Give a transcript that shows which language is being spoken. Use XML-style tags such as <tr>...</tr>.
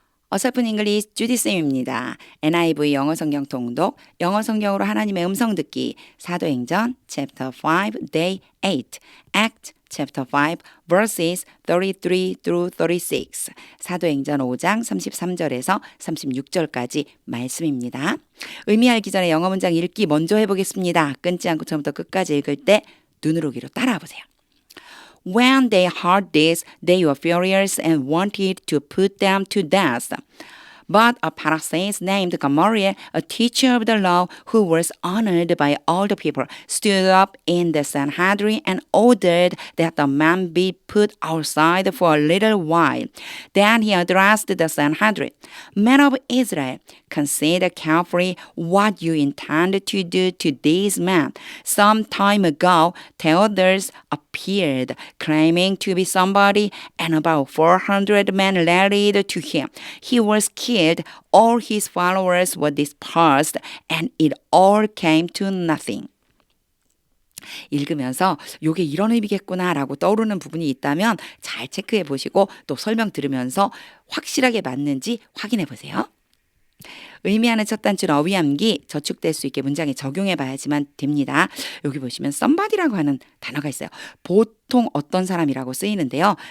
<ko>어설픈 잉글리시 주디쌤입니다. NIV 영어 성경 통독, 영어 성경으로 하나님의 음성 듣기, 사도행전</ko> <en>chapter 5 day 8, act chapter 5 verses 33 through 36,</en> <ko>사도행전 5장 33절에서 36절까지 말씀입니다. 의미 알기 전에 영어 문장 읽기 먼저 해보겠습니다. 끊지 않고 처음부터 끝까지 읽을 때 눈으로 귀로 따라와 보세요.</ko> <en>When they heard this, they were furious and wanted to put them to death. But a Pharisee named Gamaliel, a teacher of the law who was honored by all the people, stood up in the Sanhedrin and ordered that the man be put outside for a little while. Then he addressed the Sanhedrin. Men of Israel, consider carefully what you intend to do to these men. Some time ago, Theodoros appeared, claiming to be somebody, and about 400 men rallied to him. He was killed. All his followers were dispersed, and it all came to nothing.</en> <ko>읽으면서 이게 이런 의미겠구나라고 떠오르는 부분이 있다면 잘 체크해 보시고 또 설명 들으면서 확실하게 맞는지 확인해 보세요. 의미하는 첫 단추는 어휘함기, 저축될 수 있게 문장에 적용해 봐야지만 됩니다. 여기 보시면 somebody라고 하는 단어가 있어요. 보통 어떤 사람이라고 쓰이는데요.</ko>